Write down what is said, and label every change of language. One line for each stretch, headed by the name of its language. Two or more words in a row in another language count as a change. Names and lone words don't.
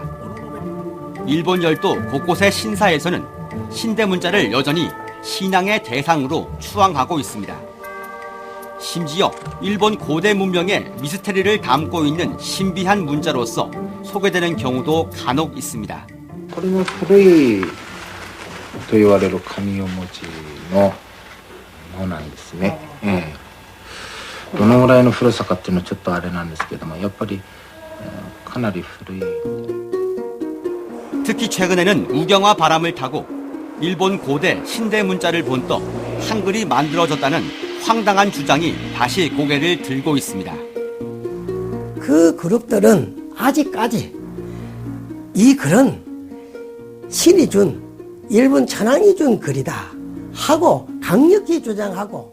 Korean: 일본 열도 곳곳의 신사에서는 신대 문자를 여전히 신앙의 대상으로 추앙하고 있습니다. 심지어 일본 고대 문명의 미스테리를 담고 있는 신비한 문자로서 소개되는 경우도 간혹 있습니다.
Japanese: これも古いと言われる紙お文字のものなんですね。どのぐらいの古さかっていうのはちょっとあれなんですけども、やっぱりかなり古い。
Korean: 특히 최근에는 우경화 바람을 타고 일본 고대 신대 문자를 본떠 한글이 만들어졌다는 황당한 주장이 다시 고개를 들고 있습니다. 그 그룹들은 아직까지 이 글은 신이 준 일본 천황이 준 글이다 하고 강력히 주장하고